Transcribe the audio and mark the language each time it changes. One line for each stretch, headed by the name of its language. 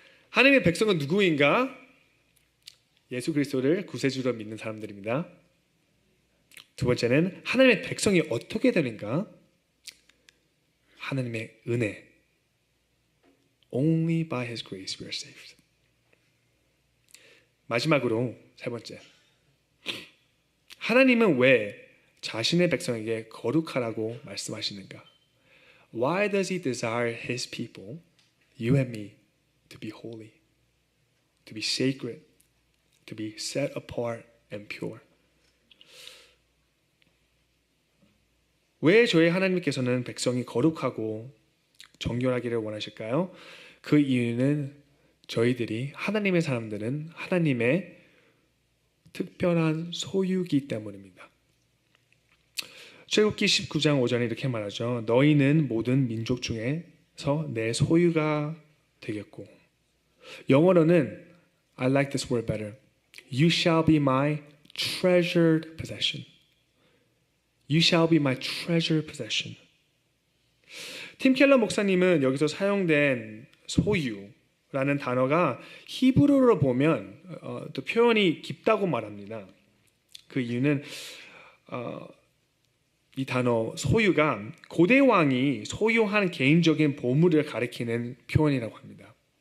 Korean: 하나님의 백성은 누구인가? 예수 그리스도를 구세주로 믿는 사람들입니다. 두 번째는 하나님의 백성이 어떻게 되는가? 하나님의 은혜.
English: Only by His grace we are saved.
Korean: 마지막으로 세 번째. 하나님은 왜 자신의 백성에게 거룩하라고 말씀하시는가?
English: Why does He desire His people, you and me, to be holy, to be sacred, to be set apart and pure?
Korean: 왜 저희 하나님께서는 백성이 거룩하고 정결하기를 원하실까요? 그 이유는 저희들이, 하나님의 사람들은 하나님의 특별한 소유이기 때문입니다. 출애굽기 19장 5절에 이렇게 말하죠. 너희는 모든 민족 중에서 내 소유가 되겠고, 영어로는
English: I like this word better. You shall be my treasured possession. You shall be my treasured possession.
Korean: 팀 켈러 목사님은 여기서 사용된 소유라는 단어가 히브리어로 보면 또 표현이 깊다고 말합니다. 그 이유는 이 단어 소유가 고대 왕이 소유한 개인적인 보물을 가리키는 표현이라고 합니다.